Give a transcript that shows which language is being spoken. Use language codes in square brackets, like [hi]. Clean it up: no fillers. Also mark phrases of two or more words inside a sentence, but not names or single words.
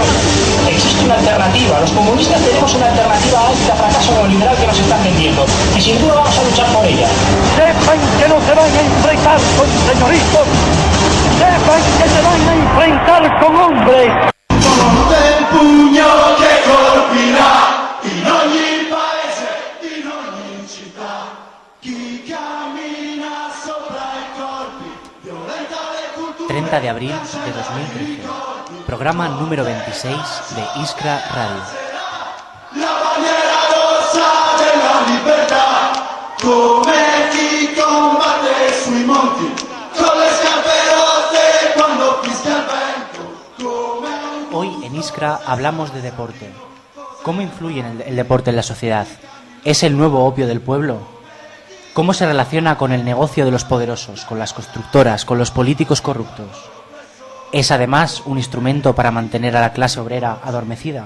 [es] Existe una alternativa, los comunistas tenemos una alternativa a este fracaso neoliberal que nos están vendiendo y sin duda vamos a luchar por ella. Sepan que no se van a enfrentar con señoritos, sepan que se van a enfrentar con hombres. [it] Del puño che colpirà in ogni paese, in ogni città. Chi cammina sopra i corpi, violenta le culture. [es] 30 de abril de 2013. Programa número 26 de Iskra Radio. [it] La bandiera rossa della libertà, come chi combatte sui monti, con le scarpe rotte quando fischia il vento. [es] Hoy en Iskra hablamos de deporte. ¿Cómo influye el deporte en la sociedad? ¿Es el nuevo opio del pueblo? ¿Cómo se relaciona con el negocio de los poderosos, con las constructoras, con los políticos corruptos? ¿Es además un instrumento para mantener a la clase obrera adormecida?